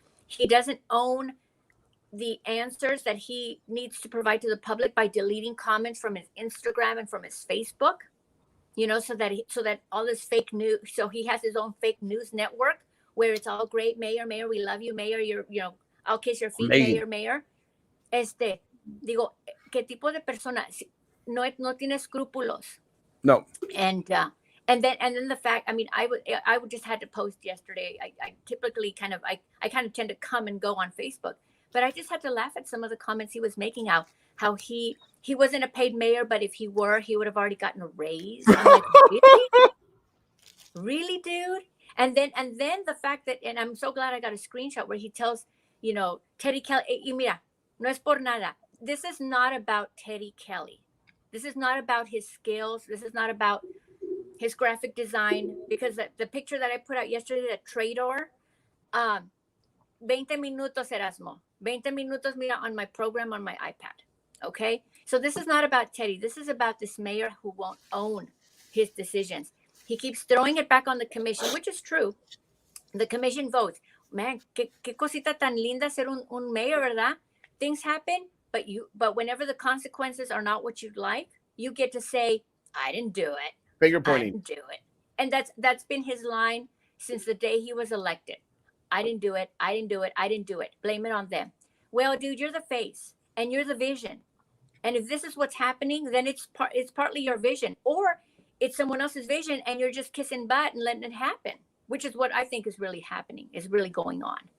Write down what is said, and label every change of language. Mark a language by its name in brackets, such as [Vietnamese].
[English] He doesn't own the answers that he needs to provide to the public by deleting comments from his Instagram and from his Facebook, so that all this fake news, so he has his own fake news network where it's all great. Mayor, we love you, Mayor, I'll kiss your feet. Amazing. Mayor. [Spanish] Digo, ¿qué tipo de persona no tiene escrúpulos? No. [English] And then the fact, I mean, I would just had to post yesterday. I typically kind of tend to come and go on Facebook, but I just had to laugh at some of the comments he was making out, how he wasn't a paid mayor, but if he were, he would have already gotten a raise. I'm like, really? Really, dude? And then the fact that, and I'm so glad I got a screenshot where he tells, Teddy Kelly, [Spanish] y mira, no es por nada. [English] This is not about Teddy Kelly. This is not about his skills. This is not about his graphic design, because the picture that I put out yesterday, the Trador, [Spanish] 20 minutos, [English] Erasmo. [Spanish] 20 minutos, mira, [English] on my program on my iPad. Okay? So this is not about Teddy. This is about this mayor who won't own his decisions. He keeps throwing it back on the commission, which is true. The commission votes. [Spanish] Man, qué cosita tan linda ser un mayor, ¿verdad? [English] Things happen, but whenever the consequences are not what you'd like, you get to say, I didn't do it. Finger I pointing. didn't do it. And that's been his line since the day he was elected. I didn't do it. I didn't do it. I didn't do it. Blame it on them. Well, dude, you're the face and you're the vision. And if this is what's happening, then it's partly your vision, or it's someone else's vision, and you're just kissing butt and letting it happen, which is what I think is really happening, is really going on.